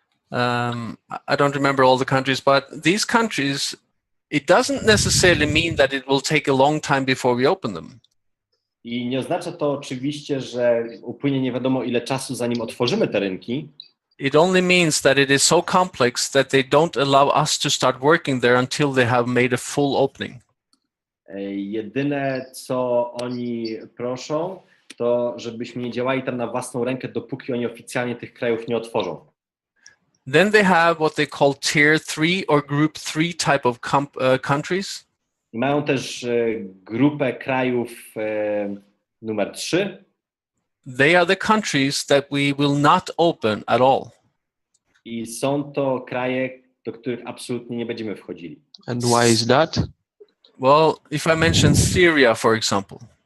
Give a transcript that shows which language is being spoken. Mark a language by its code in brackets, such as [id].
[en] I don't remember all the countries, but these countries, it doesn't necessarily mean that it will take a long time before we open them. [pl] I nie oznacza to oczywiście, że upłynie nie wiadomo ile czasu, zanim otworzymy te rynki. [en] It only means that it is so complex that they don't allow us to start working there until they have made a full opening. [pl] Jedyne, co oni proszą, to żebyśmy nie działali tam na własną rękę, dopóki oni oficjalnie tych krajów nie otworzą. [en] Then they have what they call tier 3 or group 3 type of countries. [pl] I mają też grupę krajów numer 3. [en] They are the countries that we will not open at all. [pl] I są to kraje, do których absolutnie nie będziemy wchodzili. [en] And why is that? Well, if I mention Syria, for example.